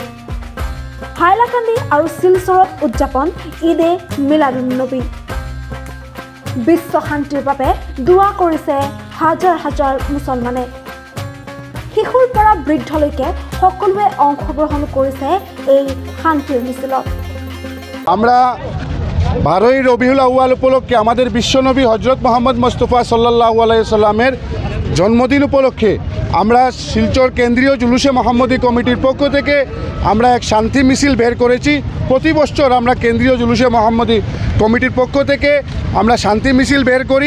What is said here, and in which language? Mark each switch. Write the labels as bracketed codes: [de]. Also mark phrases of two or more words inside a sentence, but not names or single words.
[as] হাইলাকান্দি আৰু শিলচৰত উদযাপন ঈদে মিলাদুন্নবী। বিশ্ব শান্তিৰ বাবে দোৱা কৰিছে হাজাৰ হাজাৰ মুছলমানে। শিশুৰ পৰা বৃদ্ধলৈকে সকলোৱে অংশগ্ৰহণ কৰিছে এই শান্তিৰ মিছিলত। [bn] আমরা 12ই রবিউল আউয়াল উপলক্ষে আমাদের বিশ্বনবী হজরত মোহাম্মদ মুস্তাফা [ar] صلى الله عليه [bn] সাল্লামের জন্মদিন উপলক্ষে আমরা শিলচর কেন্দ্রীয় জুলুসে মোহাম্মদী কমিটির পক্ষ থেকে আমরা এক শান্তি মিছিল বের করেছি। প্রতি বছর আমরা কেন্দ্রীয় জুলুসে মোহাম্মদী কমিটির পক্ষ থেকে আমরা শান্তি মিছিল বের করি।